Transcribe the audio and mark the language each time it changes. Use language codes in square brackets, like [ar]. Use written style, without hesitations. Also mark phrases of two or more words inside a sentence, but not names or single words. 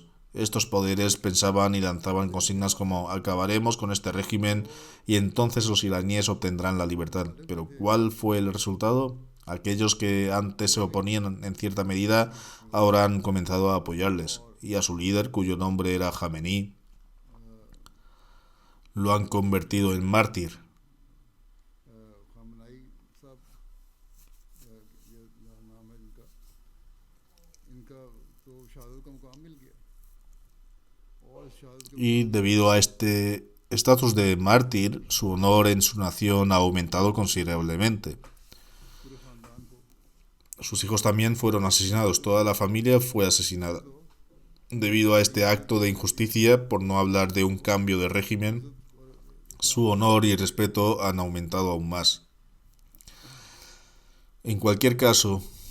[es] Estos poderes pensaban y lanzaban consignas como acabaremos con este régimen y entonces los iraníes obtendrán la libertad. Pero ¿cuál fue el resultado? Aquellos que antes se oponían en cierta medida ahora han comenzado a apoyarles, y a su líder, cuyo nombre era Jamenei, lo han convertido en mártir. [ur] خامنہ ای صاحب یہ نام ہے ان کا ان کا تو شہادت کا مقام مل گیا اور اس شہادت کے [es] Y debido a este estatus de mártir, su honor en su nación ha aumentado considerablemente. [ur] پورے خاندان کو [es] Sus hijos también fueron asesinados, toda la familia fue asesinada. Debido a este acto de injusticia, por no hablar de un cambio de régimen, su honor y respeto han aumentado aún más. En cualquier caso,